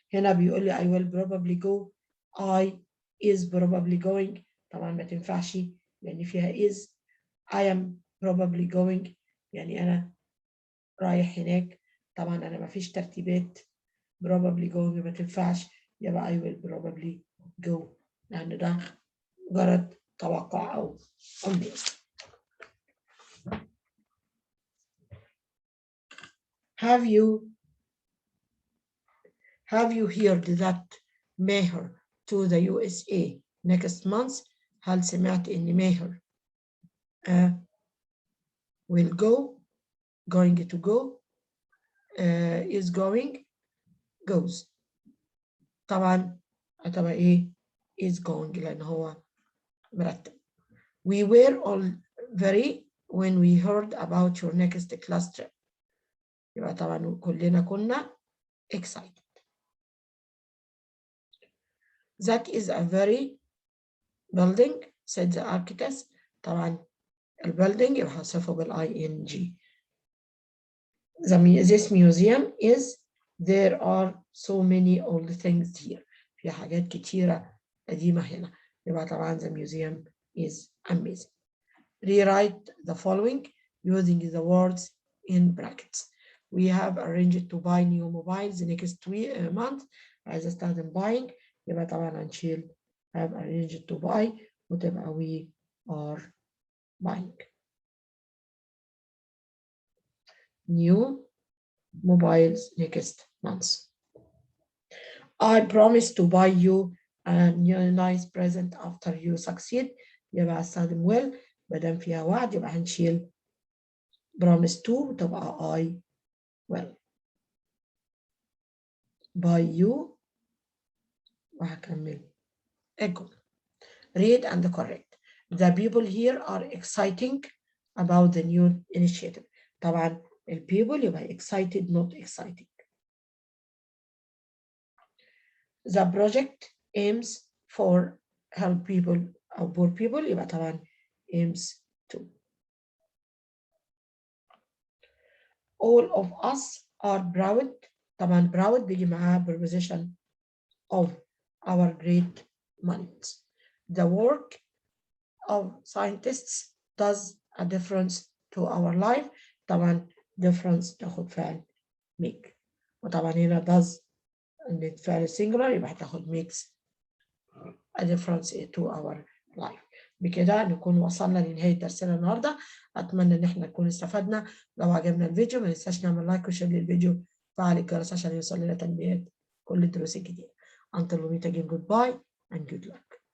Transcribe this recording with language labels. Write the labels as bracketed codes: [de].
[ar] هنا بيقول لي [en] I will probably go. I is probably going. [ar] طبعا ما تنفعش لأن فيها is. [en] I am probably going [ar] يعني أنا رايح هناك. طبعا أنا ما فيش ترتيبات [en] probably going [ar] ما تنفعش، يبقى I will probably go لأن ده مجرد توقع أو أمنية. [en] Have you heard that Maher to the USA next month؟ [ar] هل سمعت إن ماهر [en] will going to go is going goes. [ar] طبعا هتبقى إيه [en] is going [ar] لأن هو مرتب. [en] We were all very when we heard about your next class trip. [ar] يبقى طبعا كلنا كنا excited. [en] That is a very building said the architect. [ar] طبعا الbuilding يبقى هصفه ing. [en] This museum is there are so many old things here. [ar] في حاجات كتيرة قديمة هنا. يبقى طبعا [en] the museum is amazing. Rewrite the following using the words in brackets. We have arranged to buy new mobiles next month. [ar] عايزة استخدم buying يبقى طبعا هنشيل [en] have arranged to buy [ar] وتبقى [en] we are buying. New mobiles next month. I promise to buy you a new nice present after you succeed. [ar] يبقى استخدم [en] will [ar] مادام فيها وعد يبقى هنشيل [en] promise to [ar] تبقى [en] I will buy you [ar] وهكمل الجملة. [en] Read and correct. The people here are exciting about the new initiative. [ar] طبعا ال [en] people يبقى excited not exciting. The project aims for help people أو poor people [ar] يبقى طبعا [en] aims to. All of us are proud. طبعا proud [ar] بيجي معاها [en] preposition of our great minds. The work of scientists does a difference to our life. [ar] طبعا difference تاخد فعل make. وطبعا هنا does فعل singular يبقى هتاخد [en] makes a difference to our life. [ar] بكده نكون وصلنا لنهاية درسنا النهارده. أتمنى إن احنا نكون استفدنا. لو عجبنا الفيديو ما ننساش نعمل لايك وشير للفيديو وفعل الجرس عشان يوصل لنا تنبيهات كل الدروس الجديدة. [en] Until we meet again, goodbye and good luck.